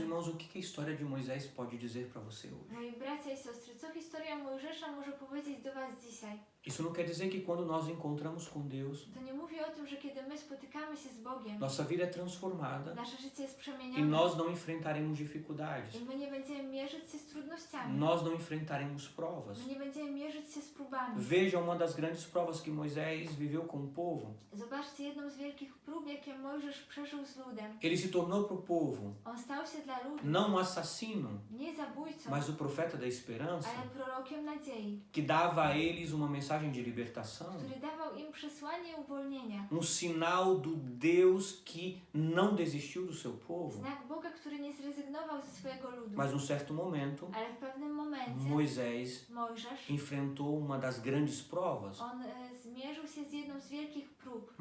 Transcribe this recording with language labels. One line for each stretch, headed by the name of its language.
Portuguese: irmãos, o que a história de Moisés pode dizer para você hoje?
Polish: Moi bracia i siostry, co historia Mojżesza może powiedzieć do was dzisiaj?
Portuguese: Isso não quer dizer que quando nós encontramos com Deus,
Polish: To nie mówi o tym, że kiedy my spotykamy się z Bogiem,
Portuguese: nossa vida é transformada
Polish: nasze życie jest
Portuguese: e
Polish: przemienione
Portuguese: nós não enfrentaremos dificuldades.
Polish: i my nie będziemy mierzyć się z trudnościami.
Portuguese: Nós não enfrentaremos provas.
Polish: My nie będziemy mierzyć się z próbami.
Portuguese: Veja uma das grandes provas que Moisés viveu com o povo.
Polish: Zobaczcie jedną z wielkich prób, jakie Mojżesz przeżył z ludem.
Portuguese: Ele se tornou para o povo
Polish: On stał się dla ludu
Portuguese: não um assassino,
Polish: nie zabójcą,
Portuguese: mas o profeta da esperança,
Polish: ale prorokiem nadziei,
Portuguese: que dava a eles uma mensagem de libertação,
Polish: który dawał im przesłanie uwolnienia.
Portuguese: sinal do Deus que não desistiu do seu povo.
Polish: Znak Boga, który nie zrezygnował ze swojego ludu.
Portuguese: Mas num certo momento,
Polish: Ale w pewnym momencie
Portuguese: Moisés
Polish: Mojżesz,
Portuguese: enfrentou uma das grandes provas,
Polish: on zmierzył się z jedną z wielkich prób.